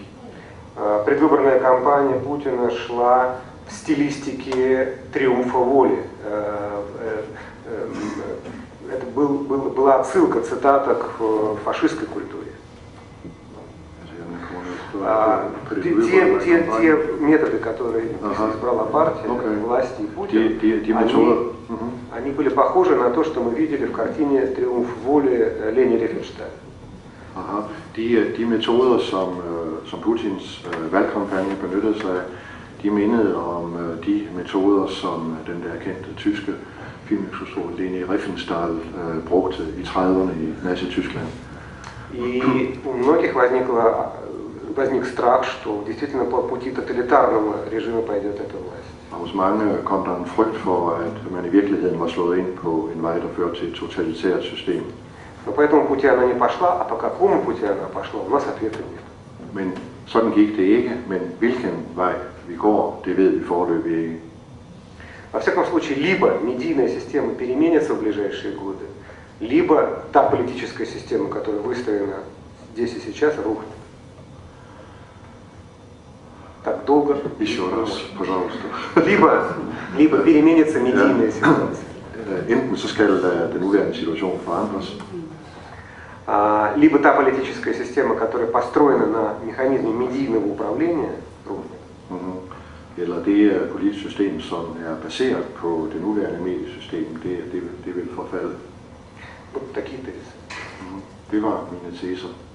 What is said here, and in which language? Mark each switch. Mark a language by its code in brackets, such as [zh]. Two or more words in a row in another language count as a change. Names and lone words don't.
[ru] Предвыборная кампания Путина шла в стилистике триумфа воли. Это была отсылка, цитата к фашистской культуре. Те методы, которые избрала партия, власти и Путин, они были похожи на то, что мы видели в картине «Триумф воли» Лени Рифенштейна. [da] De metoder, som Putins valgkampagne benyttede sig af, de mindede om de metoder, som den der kendte tyske filminstruktør Leni Riefenstahl brugte i 30'erne i Nazi-Tyskland. [ru] И у многих возник страх, что действительно по пути тоталитарного режима пойдет эта власть. [da] Og hos mange kom der en frygt for, at man i virkeligheden var slået ind på en vej, der førte til et totalitært system. [ru] Но по этому пути она не пошла, а по какому пути она пошла, у нас ответа нет. [da] Men sådan gik det ikke, men hvilken vej vi går, det ved vi foreløbig ikke. [ru] Во всяком случае, либо медийная система переменится в ближайшие годы, либо та политическая система, которая выстроена здесь и сейчас, рухнет. Так долго. Еще раз, пожалуйста. Либо переменится медийная ситуация. [da] Enten så skal den nuværende situation forandres, [ru] либо та политическая система, которая построена на механизме медийного управления, рухнет. [da] Eller det politiske system, som er baseret på det nuværende mediesystem, det vil forfalde. [ru] Вот такие тезисы. [da] Det var mine teser.